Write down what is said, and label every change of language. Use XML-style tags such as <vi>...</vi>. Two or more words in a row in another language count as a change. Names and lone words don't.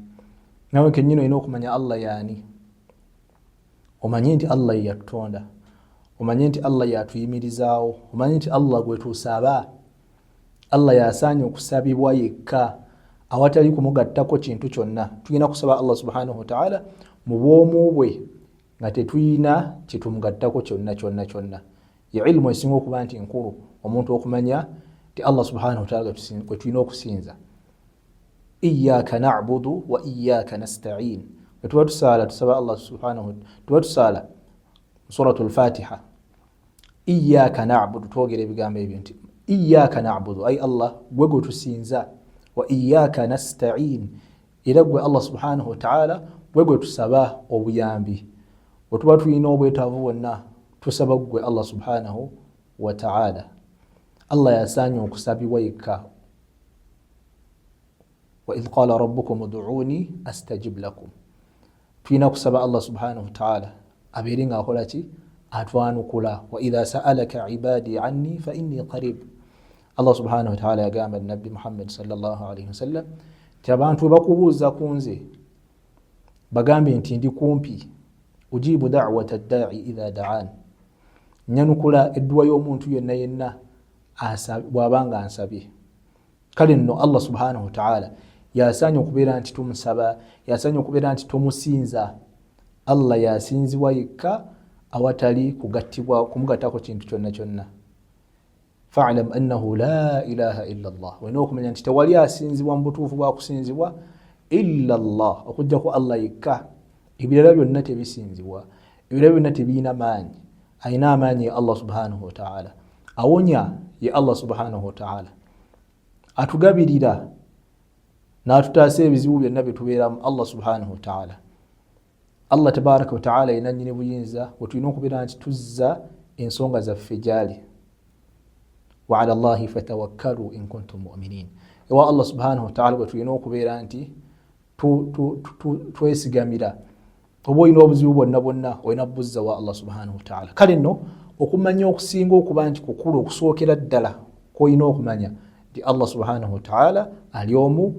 <lg>Nawe kennyini olina okumanya Allah yaani. Omanye nti Allah ye yatutonda, omanye nti Allah yatuyimirizaawo, omanye nti Allah gwe tusaba, Allah yasaanye okusabibwa yekka awatali kumugattako kintu kyonna. Tulina kusaba Allah</lg> <ar>سبحانه وتعالى</ar> <lg>mu bwomu bwe nga tetulina kitumugattako kyonna. Ye ilmu esinga okuba nti nkulu, omuntu okumanya nti Allah</lg> <ar>سبحانه وتعالى</ar> <lg>gwe tulina okusinza.</lg> <ar>إياك نعبد وإياك نستعين.</ar> <lg>Tuba tusaala tusaba Allah</lg> <ar>سبحانه وتعالى,</ar> <lg>tuba tusaala suratul Fatiha.</lg> <ar>إياك نعبد,</ar> <lg>twogera ebigambo ebyo nti</lg> <ar>إياك نعبد,</ar> <lg>ay Allah gwe tusinza,</lg> <ar>وإياك نستعين,</ar> <lg>era gwe Allah</lg> <ar>سبحانه وتعالى</ar> <lg>gwe tusaba obuyambi. Bwe tuba tulina obwetaavu bwonna tusaba gwe Allah</lg> <ar>سبحانه وتعالى.</ar> <lg>Allah yasaanye okusabibwa yekka.</lg> <ar>وإذ قال ربكم ادعوني أستجب لكم.</ar> <lg>Tulina kusaba Allah</lg> <ar>سبحانه وتعالى</ar> <lg>abeere ng'akola ki? Atwanukula.</lg> <ar>وإذا سألك عبادي عني فإني قريب.</ar> <lg>Allah</lg> <ar>سبحانه وتعالى</ar> <lg>yagamba Nabbi Muhammad</lg> <ar>صلى الله عليه وسلم</ar> <lg>ti abantu bakubuuza ku nze bagambe nti ndi kumpi,</lg> <ar>أجيب دعوة الداعي إذا دعان.</ar> <lg>Nyanukula edduwa y'omuntu yenna bw'abanga ansabye. Kale nno Allah</lg> <ar>سبحانه وتعالى</ar> <lg>yasaanye okubeera nti tumusaba, yasaanye okubeera nti tumusinza Allah yasinzibwa yekka awatali kugattibwa kumugattako kintu kyonna kyonna.</lg> <ar>فاعلم أنه لا إله إلا الله.</ar> <lg>Wena okumanya nti tewali asinzibwa mu butuufu bwa kusinzibwa</lg> <ar>إلا الله,</ar> <lg>okujjako Allah yekka. Ebirala byonna tebisinzibwa, ebirala byonna tebiina maanyi. Ayina amaanyi ya Allah</lg> <ar>سبحانه وتعالى,</ar> <lg>awonya ya Allah</lg> <ar>سبحانه وتعالى,</ar> <lg>atugabirira n'atutaasa ebizibu byonna bye tubeeramu Allah</lg> <ar>سبحانه وتعالى.</ar> <lg>Allah</lg> <ar>تبارك وتعالى</ar> <lg>yina nnyini buyinza bwe tulina okubeera nti tuzza ensonga zaffe gyali.</lg> <ar>وعلى الله فتوكلوا إن كنتم مؤمنين.</ar> <lg>Ewa Allah</lg> <ar>سبحانه وتعالى</ar> <lg>bwe tulina okubeera nti twesigamira. Oba olina obuzibu bwonna bwonna olina buzza wa Allah</lg> <ar>سبحانه وتعالى.</ar> <lg>Kale nno okumanya okusinga okuba nti kukulu okusookera ddala kw'olina okumanya nti Allah</lg> <ar>سبحانه وتعالى</ar> <lg>ali omu.</lg>